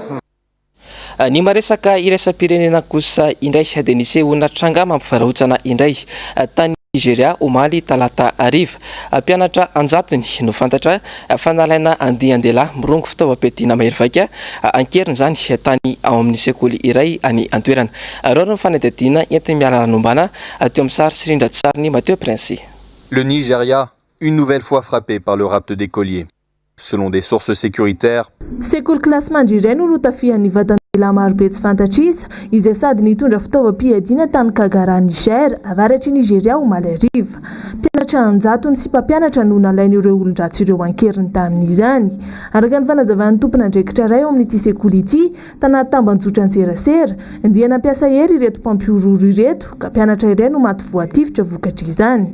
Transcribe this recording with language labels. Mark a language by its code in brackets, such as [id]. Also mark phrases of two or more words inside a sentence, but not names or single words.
[mg] Ny maresaka iraisam-pirenena kosa indray dia nisy olona tranga mampivarahontsana indray tany Nigeria omaly talata ariva. Mpianatra anjatony no fantatra fanalaina andian-dehilahy mirongo fitaovam-piadiana mahery vaika ankeriny zany tany ao amin'ny sekoly iray any an-toerana. Ireo no fanadihadiana entiny miala ranombana teo amin'ny sary sy rindra tsariny Mathieu Prince. [fr] Le Nigeria, une nouvelle fois frappé par le rapt d'écoliers. Selon des sources sécuritaires, [mg] sekoly classement iray no rotafian'ny vatandehilahy marobe tsy fantatrisa izay sady nitondra fitaovam-piadiana tany Kagara Niger avaratry Nigeria omaly ariva. Mpianatra anjatony sy mpampianatra no nalain'ireo olon-dratsy ireo ankeriny tamin'izany. Araka ny fanazavan'ny tompon'andraikitra iray ao amin'ity sekoly ity tanaty tambanjotra Anserasera dia nampiasa hery ireto mpampiororo ireto ka mpianatra iray no maty voatifitra vokatra izany.